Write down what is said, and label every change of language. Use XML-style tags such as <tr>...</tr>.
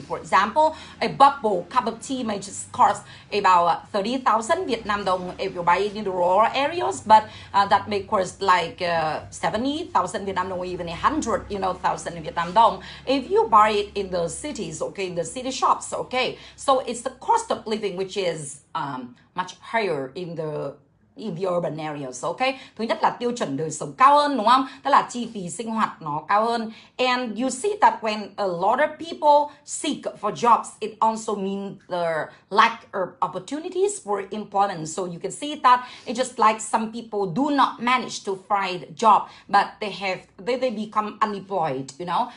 <en>For example, a bubble cup of tea may just cost about 30,000 Vietnam dong if you buy it in the rural areas, but that may cost like 70,000 Vietnam dong or even 100,000 Vietnam dong if you buy it in the cities, okay, in the city shops, okay. So it's the cost of living which is much higher in the urban areas, okay.</en> <vi>Thứ nhất là tiêu chuẩn đời sống cao hơn, đúng không? Tức là chi phí sinh hoạt nó cao hơn.</vi> <en>And you see that when a lot of people seek for jobs, it also means the lack of opportunities for employment. So you can see that it's just like some people do not manage to find a job, but they become unemployed, you know.</en>